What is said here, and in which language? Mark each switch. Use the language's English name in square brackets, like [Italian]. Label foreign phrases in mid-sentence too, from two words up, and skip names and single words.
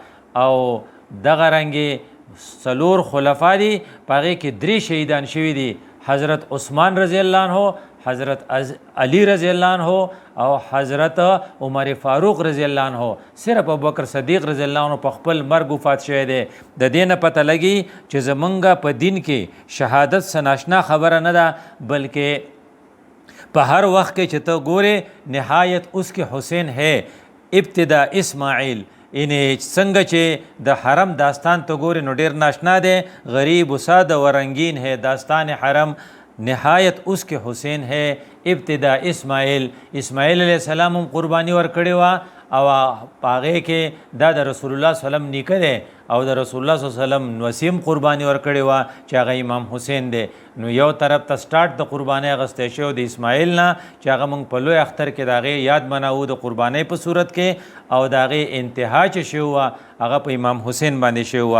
[Pashto] او دغه رنګې 4 خلفا دي، په هغې کې 3 شهیدان شوي دي، حضرت عثمان رضی الله عنه، حضرت علی رضی الله عنه او حضرت عمر فاروق رضی الله عنه. صرف ابوبکر صدیق رضی الله عنه په خپل مرګ وفات شوی دی. د دې نه پته لګي چې زمونږ په دین کې شهادت څه ناشنا خبره نه ده، بلکې په هر وخت کې چې ته ګورې [Urdu] نهایت اس کے حسین ہے ابتدا اسماعیل. [Pashto] یعنی څنګه چې د حرم داستان ته ګورې نو ډېر ناشنا دی. [Urdu] غریب و ساده و رنگین ہے داستان حرم، نهایت اس کے حسین ہے ابتدا اسماعیل. [Pashto] اسماعیل علیہ السلام هم قربانی ورکړې وه او هغې کې دا د رسول الله صلی الله علیه وسلم نیکه دی او د رسول الله صلی الله علیه وسلم وسیم قربانی ورکړې وه چې هغه امام حسین دی. نو یو طرف ته سټارټ د قربانۍ اخیستی شوی د اسماعیل نه چې هغه موږ په لوی اختر کې د هغې یاد مناوو د قربانۍ په صورت کې، او د هغې انتها چې شوی وه هغه په امام حسین باندې شوی وه.